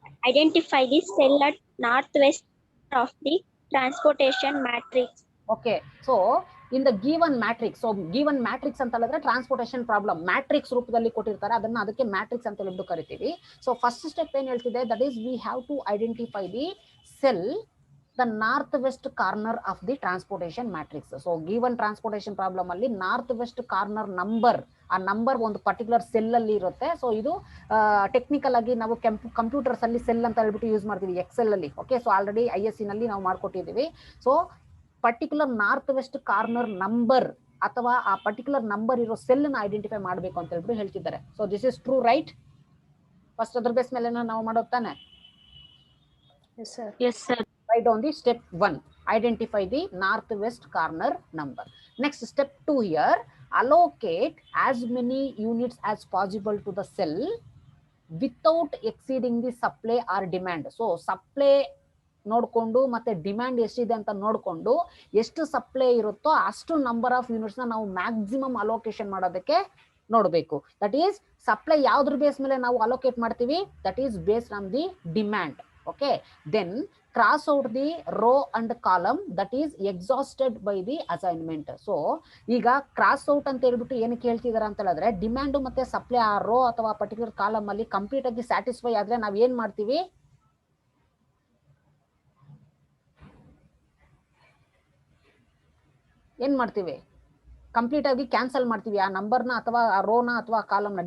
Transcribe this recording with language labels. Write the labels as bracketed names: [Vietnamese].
[English] Identify the cell at northwest of the transportation matrix. Okay, so in the given matrix, so given matrix [Kannada] ಅಂತ ಹೇಳಿದ್ರೆ transportation problem matrix ರೂಪದಲ್ಲಿ ಕೊಟ್ಟಿರ್ತಾರೆ, ಅದನ್ನ ಅದಕ್ಕೆ matrix ಅಂತ ಹೇಳ್ಬಿಟ್ಟು ಕರಿತೀವಿ. [English] so first step [Kannada] ಏನ್ ಹೇಳ್ತಿದೆ, [English] That is we have to identify the cell the north west corner of the transportation matrix. [Kannada] So given transportation problem ಅಲ್ಲಿ ನಾರ್ತ್ ವೆಸ್ಟ್ ಕಾರ್ನರ್ ನಂಬರ್, ಆ ನಂಬರ್ ಒಂದು ಪರ್ಟಿಕ್ಯುಲರ್ ಸೆಲ್ ಅಲ್ಲಿ ಇರುತ್ತೆ. So ಇದು technical ಆಗಿ ನಾವು computers ಅಲ್ಲಿ ಸೆಲ್ ಅಂತ ಹೇಳ್ಬಿಟ್ಟು ಯೂಸ್ ಮಾಡ್ತೀವಿ, ಎಕ್ಸೆಲ್ ಅಲ್ಲಿ. ಓಕೆ, ಸೊ ಆಲ್ರೆಡಿ ISC ನಲ್ಲಿ ನಾವು ಮಾಡ್ಕೊಟ್ಟಿದ್ದೀವಿ. So particular north West corner number ಅಥವಾ ಆ ಪರ್ಟಿಕ್ಯುಲರ್ ನಂಬರ್ ಇರೋ ಸೆಲ್ ನ ಐಡೆಂಟಿಫೈ ಮಾಡಬೇಕು ಅಂತ ಹೇಳ್ಬಿಟ್ಟು ಹೇಳ್ತಿದ್ದಾರೆ. [English] So this is true right? [Kannada] First ಅದ್ರ ಬೇಸ್ ಮೇಲೆ ನಾವು ಮಾಡೋದು ತಾನೆ? [English] Yes sir. Yes sir. Write down the step 1, identify the northwest corner number. Next step 2 here, allocate as many units as possible to the cell without exceeding the supply or demand. [Kannada] So supply ನೋಡ್ಕೊಂಡು ಮತ್ತೆ demand ಎಷ್ಟಿದೆ ಅಂತ ನೋಡ್ಕೊಂಡು ಎಷ್ಟು supply ಇರುತ್ತೋ ಅಷ್ಟು number of units ನ ನಾವು ಮ್ಯಾಕ್ಸಿಮಮ್ ಅಲೋಕೇಶನ್ ಮಾಡೋದಕ್ಕೆ ನೋಡಬೇಕು. ದಟ್ ಈಸ್ ಸಪ್ಲೈ ಯಾವ್ದ್ರ ಬೇಸ್ ಮೇಲೆ ನಾವು ಅಲೋಕೇಟ್ ಮಾಡ್ತೀವಿ, [English] That is based on the demand. Okay, then cross out the row and column that is exhausted by the assignment. [Kannada] So ಈಗ cross out ಅಂತ ಹೇಳ್ಬಿಟ್ಟು ಏನಕ್ಕೆ ಹೇಳ್ತಿದಾರೆ ಅಂತ ಹೇಳಿದ್ರೆ ಡಿಮ್ಯಾಂಡ್ ಮತ್ತೆ ಸಪ್ಲೈ ಆ ರೋ ಅಥವಾ ಪರ್ಟಿಕ್ಯುಲರ್ ಕಾಲಮ್ ಅಲ್ಲಿ ಕಂಪ್ಲೀಟ್ ಆಗಿ ಸ್ಯಾಟಿಸ್ಫೈ ಆದ್ರೆ ನಾವ್ ಏನ್ ಮಾಡ್ತೀವಿ, ಕಂಪ್ಲೀಟ್ ಆಗಿ ಕ್ಯಾನ್ಸಲ್ ಮಾಡ್ತೀವಿ ಆ ನಂಬರ್ನ ಅಥವಾ ಆ ರೋನ ಅಥವಾ ಕಾಲಮ್ನ.